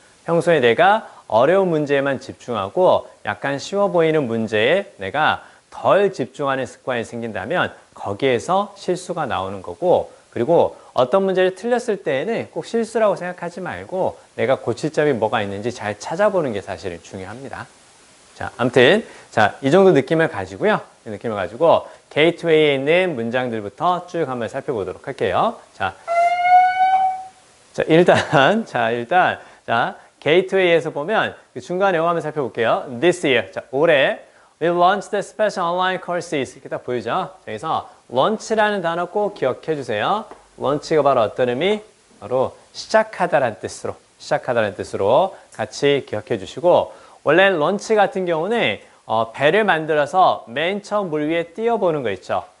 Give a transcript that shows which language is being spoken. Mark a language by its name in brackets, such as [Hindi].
[Korean] 평소에 내가 어려운 문제에만 집중하고 약간 쉬워 보이는 문제에 내가 덜 집중하는 습관이 생긴다면 거기에서 실수가 나오는 거고, 그리고 어떤 문제를 틀렸을 때에는 꼭 실수라고 생각하지 말고 내가 고칠 점이 뭐가 있는지 잘 찾아보는 게 사실은 중요합니다. 자, 아무튼 이 정도 느낌을 가지고요. 이 느낌을 가지고 게이트웨이에 있는 문장들부터 쭉 한번 살펴보도록 할게요. 일단 게이트웨이에서 보면 중간에 영어 한번 살펴볼게요. [English] This year, [Korean] 올해 [English] we launched special online courses. [Korean] 이렇게 딱 보이죠? 여기서 launch라는 단어 꼭 기억해 주세요. launch가 바로 어떤 의미? 바로 시작하다라는 뜻으로 같이 기억해 주시고, 원래 launch 같은 경우는 배를 만들어서 맨 처음 물 위에 띄워보는 거 있죠.